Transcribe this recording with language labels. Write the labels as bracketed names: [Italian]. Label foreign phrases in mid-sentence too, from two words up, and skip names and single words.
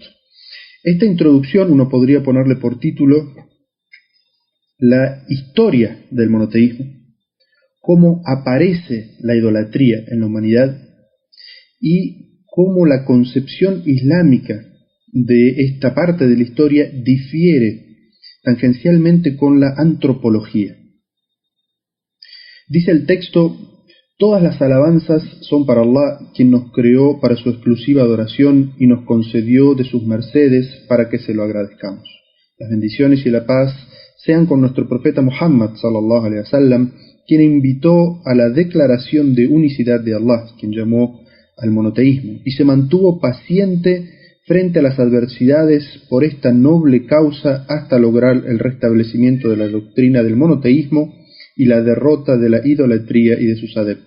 [Spanish] Esta introducción uno podría ponerle por título la historia del monoteísmo, cómo aparece la idolatría en la humanidad y cómo la concepción islámica de esta parte de la historia difiere tangencialmente con la antropología. Dice el texto: todas las alabanzas son para Allah, quien nos creó para su exclusiva adoración y nos concedió de sus mercedes para que se lo agradezcamos. Las bendiciones y la paz sean con nuestro profeta Muhammad [Arabic] صلى الله عليه وسلم, [Spanish] quien invitó a la declaración de unicidad de Allah, quien llamó al monoteísmo, y se mantuvo paciente frente a las adversidades por esta noble causa hasta lograr el restablecimiento de la doctrina del monoteísmo y la derrota de la idolatría y de sus adeptos.